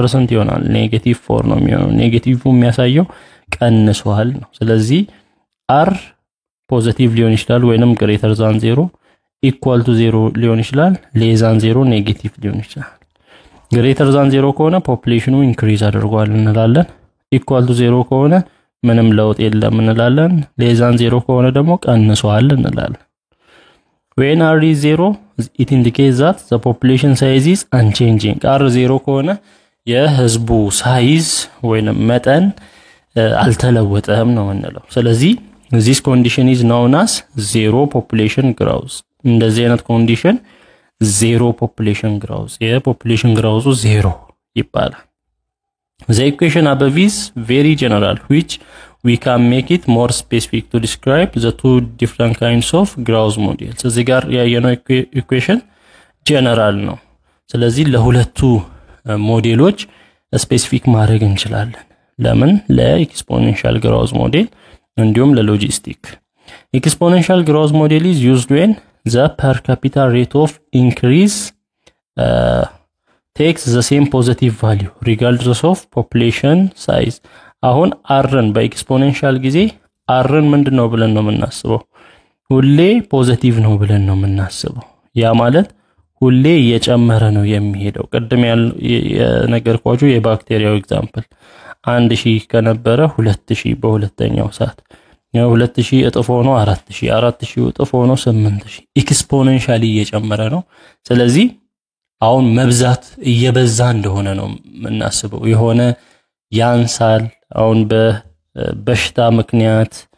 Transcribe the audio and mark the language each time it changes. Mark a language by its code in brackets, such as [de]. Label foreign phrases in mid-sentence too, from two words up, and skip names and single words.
[am] ስንት ይሆናል ኔጌቲቭ 4 ነው የሚሆነው ኔጌቲቭው የሚያሳየው ቀንሷል ነው ስለዚህ r ፖዚቲቭ ሊሆን ይችላል ወይንም [en] greater than [am] 0 [en] equal to [am] 0 ሊሆን ይችላል [en] less than [am] 0 ኔጌቲቭ ሊሆን ይችላል [en] greater than [am] 0 ከሆነ ፖፑሌሽኑ ኢንክሪዝ አድርጓል እንላለን [en] equal to [am] 0 ከሆነ ምንም ለውጥ የለም እንላለን [en] less than [am] 0 ከሆነ ደግሞ ቀንሷል እንላለን [en] when r is 0 it indicates that the population size is unchanging [am] r 0 ከሆነ የህዝቡ ሳይዝ ወይንም መጠን አልተለወጠም ነው እንለው ስለዚህ [en] this condition is known as zero population growth [am] እንደዚህ አይነት ኮንዲሽን [en] zero population growth የፖፑሌሽን growth 0 ይባላል The equation above is very general which we can make it more specific to describe the two different kinds of growth models [am] እዚህ ጋር ያየነው [en] equation general [am] ነው ስለዚህ ለሁለቱ ሞዴሎች ስፔሲፊክ ማድረግ እንችላለን ለምን ለኤክስፖኔንሻል growth model እንዲሁም ለሎጂስቲክ [en] exponential growth model is used when the per capita rate of increase takes the same positive value regardless of population size [am] አሁን rን በኤክስፖኔንሻል ጊዜ rን ምንድነው ብለን ነው የምናስበው ሁሌ ፖዚቲቭ ነው ብለን ነው የምናስበው ያ ማለት ሁሌ እየጨመረ ነው የሚሄደው ቀደም የነገርኳችሁ የባክቴሪያው ኤግዛምፕል 1000 ከነበረ 2000 በሁለተኛው ሰዓት 2000 እጥፍ ሆኖ 4000 4000 እጥፍ ሆኖ 8000 ኤክስፖኔንሻሊ እየጨመረ ነው ስለዚህ አሁን መብዛት እየበዛ እንደሆነ ነው የምናስበው የሆነ ያንሳል አሁን በበሽታ ምክንያት